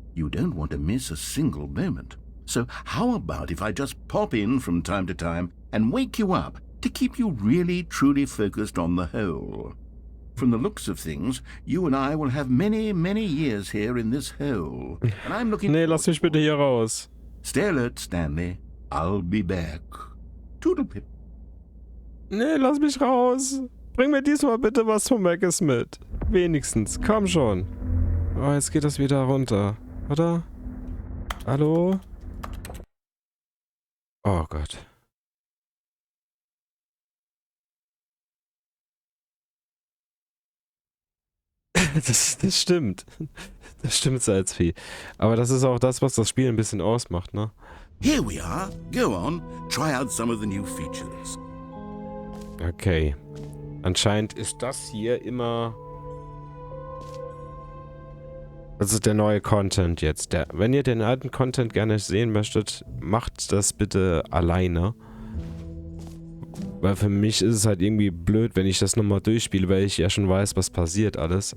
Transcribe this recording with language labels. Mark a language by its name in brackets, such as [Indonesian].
[English] You don't want to miss a single moment. So how about if I just pop in from time to time and wake you up to keep you really, truly focused on the hole? From the looks of things, you and I will have many, many years here in this hole. And I'm looking... [German] Nee, lass mich bitte hier raus. [English] Stay alert, Stanley. I'll be back. Toodlepip. [German] Nee, lass mich raus. Bring mir diesmal bitte was vom Meckes mit. Wenigstens. Komm schon. Oh, jetzt geht das wieder runter. Oder? Hallo? Oh Gott. Das stimmt. Das stimmt, Salzvieh. Aber das ist auch das, was das Spiel ein bisschen ausmacht, ne? [English] Here we are. Go on. Try out some of the new features. Okay. [German] Anscheinend ist das hier immer... Das ist der neue Content jetzt. Wenn ihr den alten Content gerne sehen möchtet, macht das bitte alleine. Weil für mich ist es halt irgendwie blöd, wenn ich das nochmal durchspiele, weil ich ja schon weiß, was passiert alles.